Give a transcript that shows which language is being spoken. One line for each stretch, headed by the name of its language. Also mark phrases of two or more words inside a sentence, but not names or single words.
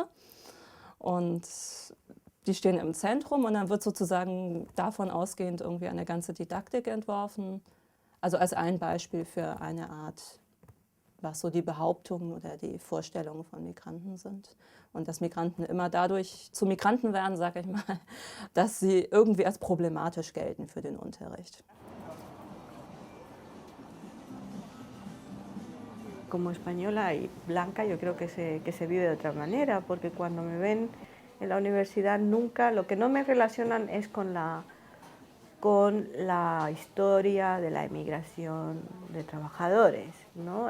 German: Und die stehen im Zentrum und dann wird sozusagen davon ausgehend irgendwie eine ganze Didaktik entworfen. Also als ein Beispiel für eine Art, was so die Behauptungen oder die Vorstellungen von Migranten sind. Und dass Migranten immer dadurch zu Migranten werden, sage ich mal, dass sie irgendwie als problematisch gelten für den Unterricht.
Spanish: Como española y blanca yo creo que se vive de otra manera, porque cuando me ven en la universidad nunca, lo que no me relacionan es con la historia de la emigración de trabajadores, ¿no?